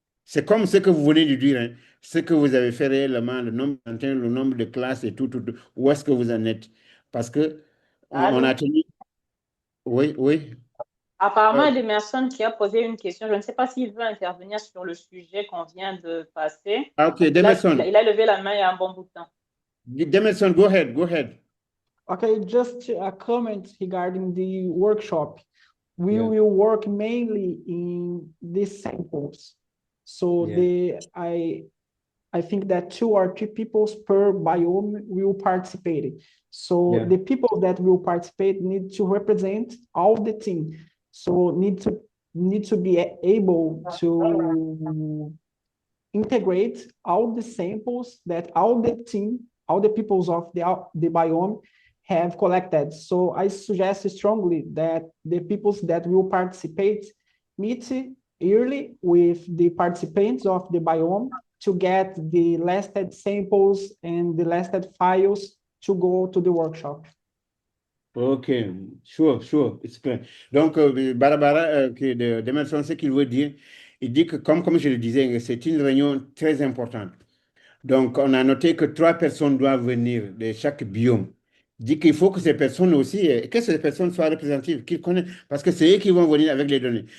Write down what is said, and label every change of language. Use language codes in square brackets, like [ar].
[fr] C'est comme ce que vous venez de dire, hein, ce que vous avez fait réellement, le nombre d'antennes, le nombre de classes et tout, où est-ce que vous en êtes? Parce que on Allô? a tenu. Oui, oui. Apparemment, il y a Emerson qui a posé une question. Je ne sais pas s'il veut intervenir sur le sujet qu'on vient de passer. OK, Il a levé la main il y a un bon bout de temps. [en] Demerson, go ahead, go ahead. Okay, just a comment regarding the workshop. We Yeah. will work mainly in these samples. So Yeah. I think that 2 or 3 people per biome will participate. So Yeah. the people that will participate need to represent all the team. So need to be able to integrate all the samples that all the team, all the peoples of the biome have collected. So I suggest strongly that the peoples that will participate meet yearly with the participants of the biome to get the lasted samples and the lasted files to go to the workshop. OK, sure, it's clear. [fr] Donc, Barbara, Demerson, ce qu'il veut dire, il dit que, comme je le disais, c'est une réunion très importante. Donc, on a noté que 3 personnes doivent venir de chaque biome. Il dit qu'il faut que ces personnes aussi, que ces personnes soient représentatives, qu'ils connaissent, parce que c'est eux qui vont venir avec les données.